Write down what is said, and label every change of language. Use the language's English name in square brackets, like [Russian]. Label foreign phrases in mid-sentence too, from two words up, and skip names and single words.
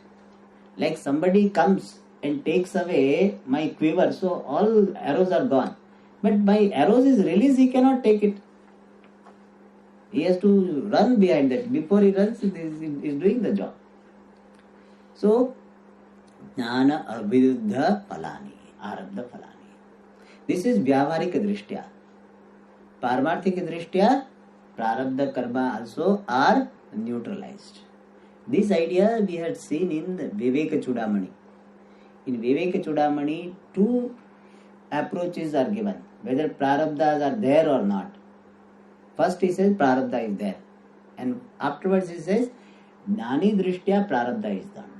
[English] Like somebody comes and takes away my quiver, so all arrows are gone. But my arrows is released, he cannot take it. He has to run behind that. Before he runs, he is doing the job. So, [Sanskrit] ज्ञान अविरुद्ध फलानि, आरब्ध फलानि. [English] This is [Sanskrit] व्यावहारिक दृष्ट्या. पारमार्थिक दृष्ट्या, प्रारब्ध कर्म [English] also are neutralized. This idea we had seen in Viveka Chudamani. In Viveka Chudamani, two approaches are given, whether prarabdhas are there or not. First he says prarabdha is there, and afterwards he says [Sanskrit] ज्ञानी दृष्ट्या प्रारब्ध [English] is not there.